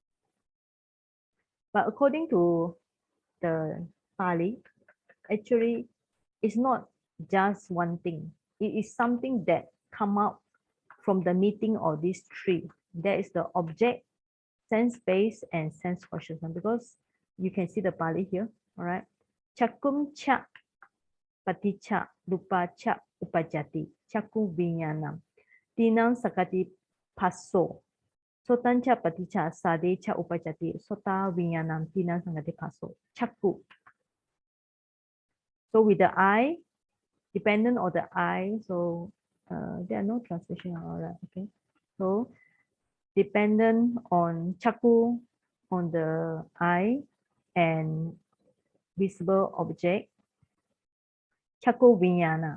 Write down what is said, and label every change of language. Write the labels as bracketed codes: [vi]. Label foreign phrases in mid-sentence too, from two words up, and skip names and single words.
[en] But according to the Pali, actually, it's not just one thing. It is something that come out from the meeting of these three. That is the object, sense base, and sense consciousness. Because you can see the Pali here, all right? [pi] Chakum cha, paticha, rupa cha, upajati, chaku vinyanam, tinam sakati passo. Sotancha paticha sadecha upajati sota vinyanam tina sangati paso chaku. [en] So with the eye, dependent on the eye, so there are no translation. All right, okay. So dependent on chaku, on the eye and visible object, [pi] chaku vinyana.